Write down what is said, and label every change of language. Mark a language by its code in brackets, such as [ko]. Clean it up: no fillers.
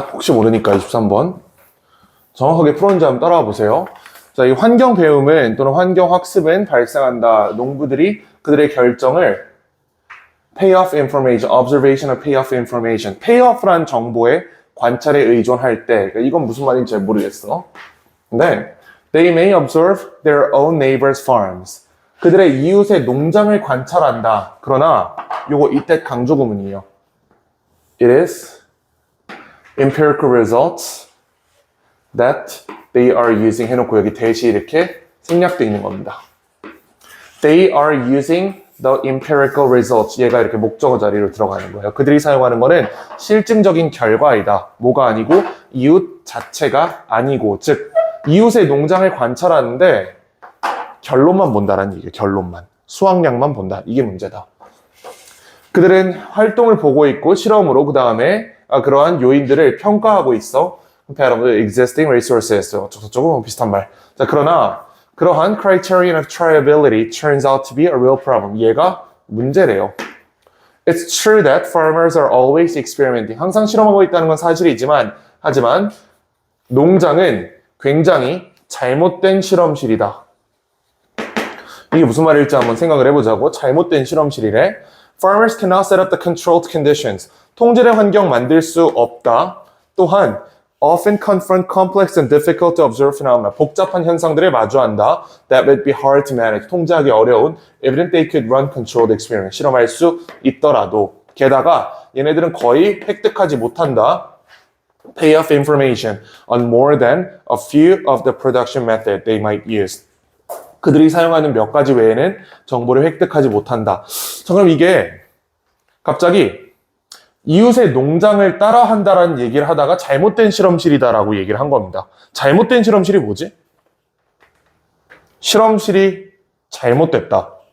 [ko] 혹시 모르니까 23번. 정확하게 풀었는지 한번 따라와 보세요. 자, 이 환경 배움은 또는 환경 학습은 발생한다. 농부들이 그들의 결정을 [en] payoff information, observational payoff information, [ko] payoff란 정보의 관찰에 의존할 때, 그러니까 이건 무슨 말인지 잘 모르겠어. 근데 [en] they may observe their own neighbors' farms. [ko] 그들의 이웃의 농장을 관찰한다. 그러나 요거 이때 강조 구문이에요. [en] It is empirical results that they are using [ko] 해놓고 [en] 여기 대시 이렇게 생략되어 있는 겁니다. They are using the empirical results. [ko] 얘가 이렇게 목적어 자리로 들어가는 거예요. 그들이 사용하는 거는 실증적인 결과이다. 뭐가 아니고 이웃 자체가 아니고, 즉 이웃의 농장을 관찰하는데 결론만 본다라는 얘기예요. 결론만. 수확량만 본다. 이게 문제다. 그들은 활동을 보고 있고 실험으로 그 다음에 그러한 요인들을 평가하고 있어. [en] Compare with existing resources. [ko] 저쪽은 비슷한 말. 자, 그러나 그러한 [en] criterion of triability turns out to be a real problem. [ko] 얘가 문제래요. [en] It's true that farmers are always experimenting. [ko] 항상 실험하고 있다는 건 사실이지만, 하지만 농장은 굉장히 잘못된 실험실이다. 이게 무슨 말일지 한번 생각을 해보자고. 잘못된 실험실이래. [en] Farmers cannot set up the controlled conditions. [ko] 통제된 환경 만들 수 없다. 또한 [en] often confront complex and difficult to observe phenomena. [ko] 복잡한 현상들을 마주한다. [en] That would be hard to manage. [ko] 통제하기 어려운. [en] Even if they could run controlled experiments. [ko] 실험할 수 있더라도. 게다가 얘네들은 거의 획득하지 못한다. [en] Payoff information on more than a few of the production method they might use. [ko] 그들이 사용하는 몇 가지 외에는 정보를 획득하지 못한다. 자, 그럼 이게 갑자기 이웃의 농장을 따라한다라는 얘기를 하다가 잘못된 실험실이다라고 얘기를 한 겁니다. 잘못된 실험실이 뭐지? 실험실이 잘못됐다.